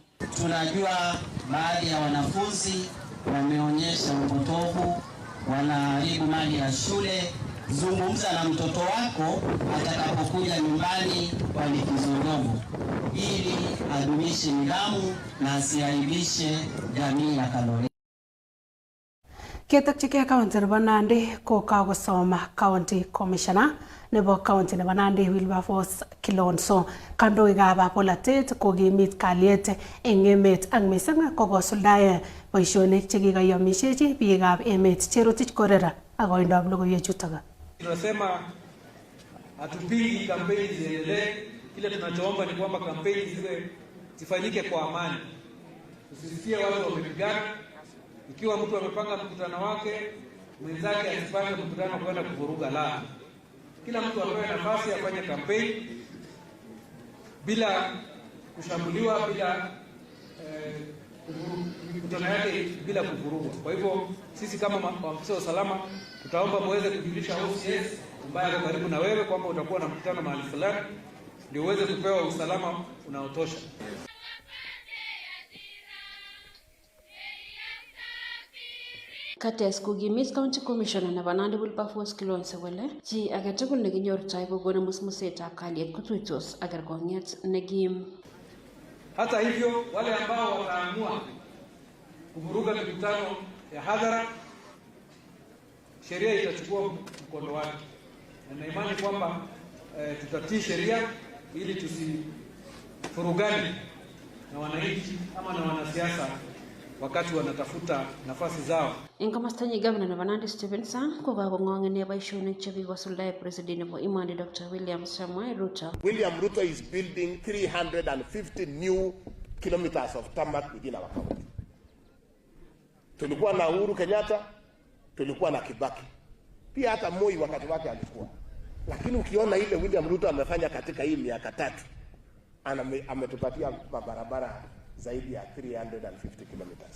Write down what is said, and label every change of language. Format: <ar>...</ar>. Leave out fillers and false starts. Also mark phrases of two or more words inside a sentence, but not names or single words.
<sw>Tunajua baadhi ya wanafunzi wameonyesha upotovu, wanaharibu mali ya shule. Zungumza na mtoto wako atakapokuja nyumbani kwa likizo ndogo ili adumishe nidhamu na asiaibishe jamii ya Kaloleni.</sw> <kln>Ketakchike county nebo Nandi ko kakosoma</kln> <en>county commissioner</en> <kln>nebo county nebo Nandi Wilberforce Kilonzo kandoikab polatet kokimit kalyet eng emet ak mising kokosuldae boisionik chekikoyomishechi biikab emet. Cherotich Korera ak koindab logoiwechutok.</kln> <sw>Tunasema hatupingi kampeni ziendelee, kile tunachoomba ni kwamba kampeni zifanyike kwa amani. Usisikie watu wamepigana. Ikiwa mtu amepanga mkutano wake, mwenzake asipange mkutano kwenda kuvuruga la. Kila mtu apewe nafasi afanye kampeni bila kushambuliwa, bila mkutano yake bila kuvurugwa. Kwa hivyo sisi kama maafisa wa usalama tutaomba muweze kujulisha OCS ambaye ako karibu na wewe kwamba utakuwa na mkutano mahali fulani ndio uweze kupewa usalama unaotosha.</sw> <kln>Kates kokimit</kln> <en>county commissioner</en> <kln>nebo Nandi Wilberforce Kilonzo kole chi agetugul nekinyortoi kokonu musmusetab kalyet kotuitos ak kerkong'et nekim.</kln> <sw>Hata hivyo wale ambao wataamua kuvuruga mikutano ya hadhara, sheria itachukua mkondo wake. Na imani kwamba tutatii sheria ili tusifurugane na wananchi ama na wanasiasa wakati wanatafuta nafasi zao.</sw> <kln>Eng komostanyi Governor nebo Nandi Stephen Sang ko kakong'ong'ene boisionik chekikosuldae President nebo Imani Dr. William Samoei Ruto.</kln> <en>William Ruto is building 350 new kilometers of tarmac within our county.</en> <sw>Tulikuwa na Uhuru Kenyatta, tulikuwa na Kibaki. Pia hata Moi wakati wake alikuwa. Lakini ukiona ile William Ruto amefanya katika hii miaka 3, ametupatia barabara zaidi ya 350 kilometers.</sw>